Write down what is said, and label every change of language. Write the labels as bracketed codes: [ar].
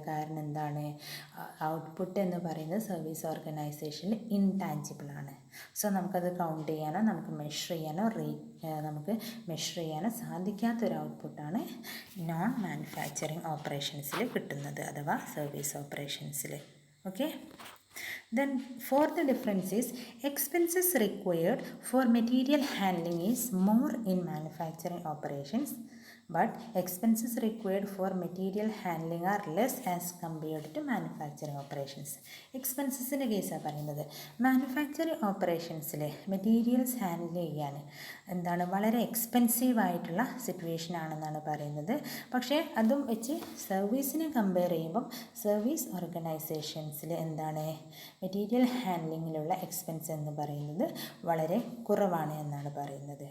[ml] കാരണം എന്താണ്, ഔട്ട്പുട്ട് എന്ന് പറയുന്നത് സർവീസ് ഓർഗനൈസേഷനിൽ ഇൻടാഞ്ചിബിൾ ആണ്. സോ നമുക്കത് കൗണ്ട് ചെയ്യാനോ നമുക്ക് മെഷർ ചെയ്യാനോ നമുക്ക് മെഷർ ചെയ്യാനോ സാധിക്കാത്തൊരു ഔട്ട്പുട്ടാണ് നോൺ മാനുഫാക്ചറിങ് ഓപ്പറേഷൻസിൽ കിട്ടുന്നത്, അഥവാ service ഓപ്പറേഷൻസിൽ. [en] Okay, then fourth difference is expenses required for material handling is more in manufacturing operations, but expenses required for material handling are less as compared to manufacturing operations. [ml] എക്സ്പെൻസസിൻ്റെ കേസാണ് പറയുന്നത്. Manufacturing ഓപ്പറേഷൻസിൽ materials handle ചെയ്യാൻ എന്താണ് വളരെ expensive ആയിട്ടുള്ള situation ആണെന്നാണ് പറയുന്നത്. പക്ഷേ അതും വെച്ച് സർവീസിനെ കമ്പയർ ചെയ്യുമ്പം സർവീസ് ഓർഗനൈസേഷൻസിൽ എന്താണ് മെറ്റീരിയൽ ഹാൻഡ്ലിങ്ങിലുള്ള എക്സ്പെൻസ് എന്ന് പറയുന്നത് വളരെ കുറവാണ് എന്നാണ് പറയുന്നത്.